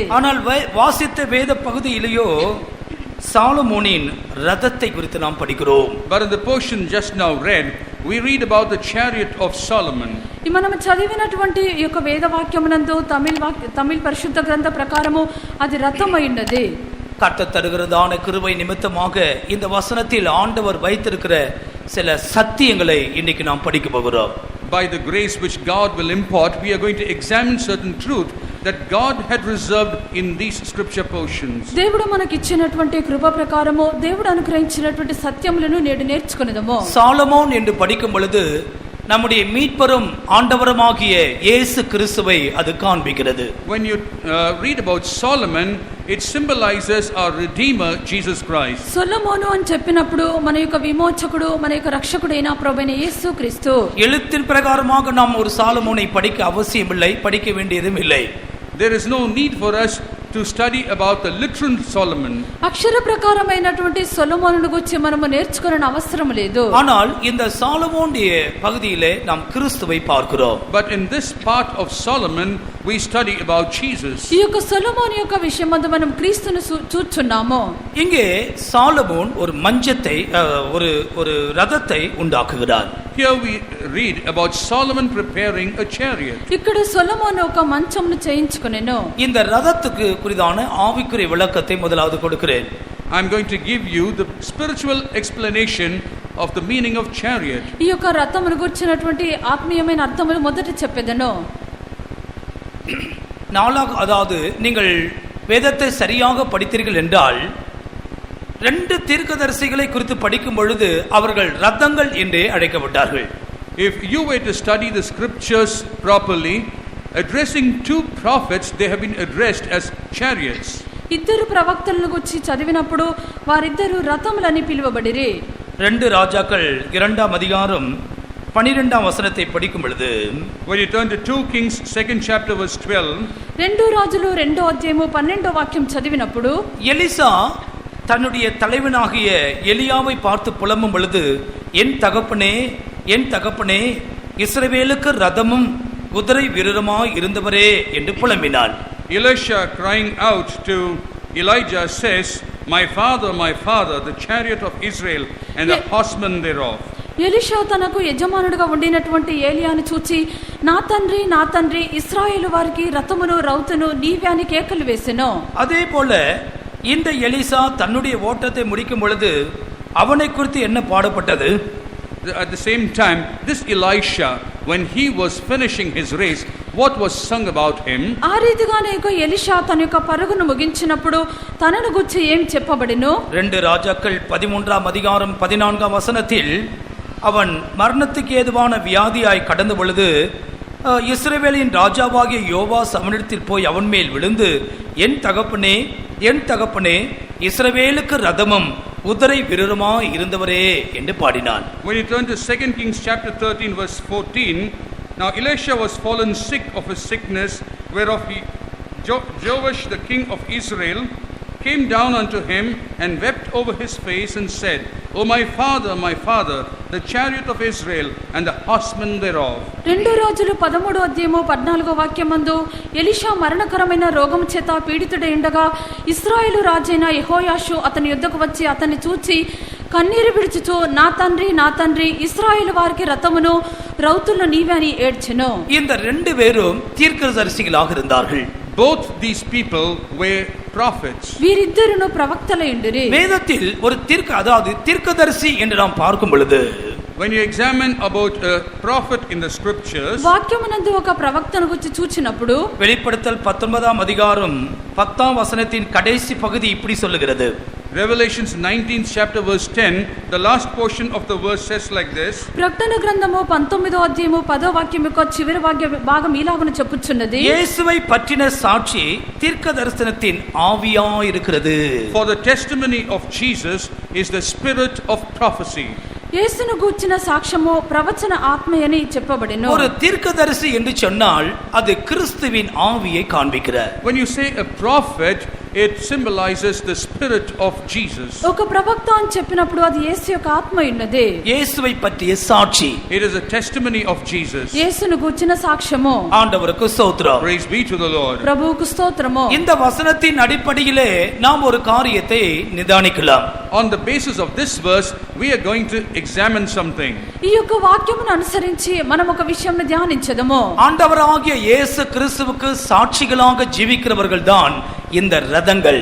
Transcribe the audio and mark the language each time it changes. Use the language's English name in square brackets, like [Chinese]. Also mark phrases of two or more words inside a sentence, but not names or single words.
[Tamil] ஆனால் வாசித்த வேத பகுதியிலேயோ சாலமோனின் ரதத்தை குறித்து நாம் படிக்கிறோம். [English] But in the portion just now read we read about the chariot of Solomon. [Telugu] మనం చదివినటువంటి ఈ యొక్క వేద వాక్యమునందు తమిళ పరిశుద్ధ గ్రంథ ప్రకారము అది రథమై ఉన్నది. [Tamil] கர்த்தர் தருகிறதான கிருபை நிமித்தமாக இந்த வசனத்தில் ஆண்டவர் வைத்திருக்கிற சில சத்தியங்களை இன்னைக்கு நாம் படிக்க போகிறோம். [English] By the grace which God will impart, we are going to examine certain truth that God had reserved in these scripture portions. [Telugu] దేవుడు మనకి ఇచ్చినటువంటి కృప ప్రకారము దేవుడు అనుగ్రహించినటువంటి సత్యములను నేడు నేర్చుకొనేదము. [Tamil] சாலமோன் என்று படிக்கும் பொழுது நம்முடைய மீட்பரும் ஆண்டவருமாகிய இயேசு கிறிஸ்துவை அது காண்பிக்கிறது. [English] When you read about Solomon, it symbolizes our redeemer Jesus Christ. [Telugu] సొలొమోను అని చెప్పినప్పుడు మన యొక్క విమోచకుడు మన యొక్క రక్షకుడైన ప్రభువైన యేసు క్రీస్తు. [Tamil] எழுத்தின் பிரகாரமாக நாம் ஒரு சாலமோனை படிக்க அவசியமில்லை, படிக்க வேண்டியதும் இல்லை. [English] There is no need for us to study about the literal Solomon. [Telugu] అక్షర ప్రకారమైనటువంటి సొలొమోనును గురించి మనము నేర్చుకోవాల్సిన అవసరం లేదు. [Tamil] ஆனால் இந்த சாலமோனுடைய பகுதியிலே நாம் கிறிஸ்துவை பார்க்கிறோம். [English] But in this part of Solomon we study about Jesus. [Telugu] ఈ యొక్క సొలొమోను యొక్క విషయమందు మనం క్రీస్తును చూచుచున్నాము. [Tamil] இங்கே சாலமோன் ஒரு மஞ்சத்தை ஒரு ரதத்தை உண்டாக்குகிறார். [English] Here we read about Solomon preparing a chariot. [Telugu] ఇక్కడ సొలొమోను ఒక మంచమును చేయించుకొనెను. [Tamil] இந்த ரதத்துக்கு குறிதான ஆவிக்குரிய விளக்கத்தை முதலாவது கொடுக்கிறேன். [English] I am going to give you the spiritual explanation of the meaning of chariot. [Telugu] ఈ యొక్క రథమును గురించినటువంటి ఆత్మీయమైన అర్థములు మొదట చెప్పెదను. [Tamil] அதாவது நீங்கள் வேதத்தை சரியாக படித்தீர்கள் என்றால் 2 தீர்க்கதரிசிகளை குறித்து படிக்கும் பொழுது அவர்கள் ரதங்கள் என்றே அழைக்கப்பட்டார்கள். [English] If you were to study the scriptures properly, addressing 2 prophets, they have been addressed as chariots. [Telugu] ఇద్దరు ప్రవక్తలను గురించి చదివినప్పుడు వారిద్దరు రథములని పిలువబడిరి. [Tamil] 2 ராஜாக்கள் 2ஆம் அதிகாரம் 12ஆம் வசனத்தை படிக்கும் பொழுது, [English] when you turn to 2 Kings 2nd chapter verse 12, [Telugu] 2 రాజులు 2వ అధ్యాయము 12వ వాక్యం చదివినప్పుడు [Tamil] எலிசா தன்னுடைய தலைவனாகிய எலியாவை பார்த்து புலம்பும் பொழுது, என் தகப்பனே என் தகப்பனே, இஸ்ரவேலுக்கு ரதமும் குதிரை வீரருமாய் இருந்தவரே என்று புலம்பினான். [English] Elisha crying out to Elijah says, my father, the chariot of Israel and the horsemen thereof. [Telugu] ఎలీషా తనకు యజమానుడిగా ఉండినటువంటి ఏలియాను చూచి, నా తండ్రి ఇశ్రాయేలు వారికి రథమును రౌతును నీవే అని కేకలు వేసెను. [Tamil] அதே போல இந்த எலிசா தன்னுடைய ஓட்டத்தை முடிக்கும் பொழுது அவனை குறித்து என்ன பாடப்பட்டது? [English] At the same time, this Elisha, when he was finishing his race, what was sung about him? [Telugu] ఆ రీతిగానే ఎలీషా తన యొక్క పరుగును ముగించినప్పుడు తనను గురించి ఏం చెప్పబడినో? [Tamil] 2 ராஜாக்கள் 13ஆம் அதிகாரம் 14ஆம் வசனத்தில் அவன் மரணத்துக்கு ஏதுவான வியாதியாய் கடந்த பொழுது இஸ்ரவேலின் ராஜாவாகிய யோவாஸ் அவனிடத்தில் போய் அவன் மேல் விழுந்து, என் தகப்பனே இஸ்ரவேலுக்கு ரதமும் குதிரை வீரருமாய் இருந்தவரே என்று பாடினான். [English] When you turn to 2 Kings chapter 13 verse 14, now Elisha was fallen sick of a sickness whereof Joash the king of Israel came down unto him and wept over his face and said, O my father, the chariot of Israel and the horsemen thereof. [Telugu] 2 రాజులు 13వ అధ్యాయము 14వ వాక్యమందు ఎలీషా మరణకరమైన రోగం చేత పీడితుడై ఉండగా ఇశ్రాయేలు రాజైన యెహోయాషు అతని యుద్ధకు వచ్చి అతన్ని చూచి కన్నీరు విడుచుచు, నా తండ్రి ఇశ్రాయేలు వారికి రథమును రౌతులను నీవే అని ఏడ్చెను. [Tamil] இந்த 2 பேரும் தீர்க்கதரிசிகளாக இருந்தார்கள். [English] Both these people were prophets. [Telugu] వీరిద్దరును ప్రవక్తలై ఉండిరి. [Tamil] வேதத்தில் ஒரு தீர்க்கதரிசி என்று நாம் பார்க்கும் பொழுது, [English] when you examine about a prophet in the scriptures, [Telugu] వాక్యమునందు ఒక ప్రవక్తను గురించి చూచినప్పుడు [Tamil] வெளிப்படுத்தல் 19ஆம் அதிகாரம் 10ஆம் வசனத்தின் கடைசி பகுதி இப்படி சொல்லுகிறது. [English] Revelations 19th chapter verse 10, the last portion of the verse says like this. [Telugu] ప్రకటన గ్రంథము 19వ అధ్యాయము 10వ వాక్యం యొక్క చివరి భాగం ఇలాగున చెప్పుచున్నది, [Tamil] இயேசுவை பற்றின சாட்சி தீர்க்க தரிசனத்தின் ஆவியாய் இருக்கிறது. [English] For the testimony of Jesus is the spirit of prophecy. [Telugu] యేసును గూర్చిన సాక్ష్యము ప్రవచన ఆత్మయని చెప్పబడెను. [Tamil] ஒரு தீர்க்கதரிசி என்று சொன்னால் அது கிறிஸ்துவின் ஆவியை காண்பிக்கிறார். [English] When you say a prophet, it symbolizes the spirit of Jesus. [Telugu] ఒక ప్రవక్త అని చెప్పినప్పుడు అది యేసు యొక్క ఆత్మ ఉన్నది. [Tamil] இயேசுவை பற்றிய சாட்சி. [English] It is a testimony of Jesus. [Telugu] యేసును గూర్చిన సాక్ష్యము. [Tamil] ஆண்டவருக்கு ஸ்தோத்திரம். [English] Praise be to the Lord. [Telugu] ప్రభువుకు స్తోత్రము. [Tamil] இந்த வசனத்தின் அடிப்படையிலே நாம் ஒரு காரியத்தை நிதானிக்கலாம். [English] On the basis of this verse, we are going to examine something. [Telugu] ఈ యొక్క వాక్యమును అనుసరించి మనం ఒక విషయాన్ని ధ్యానించదము. [Tamil] ஆண்டவராகிய இயேசு கிறிஸ்துவுக்கு சாட்சிகளாக ஜீவிக்கிறவர்கள்தான் இந்த ரதங்கள்.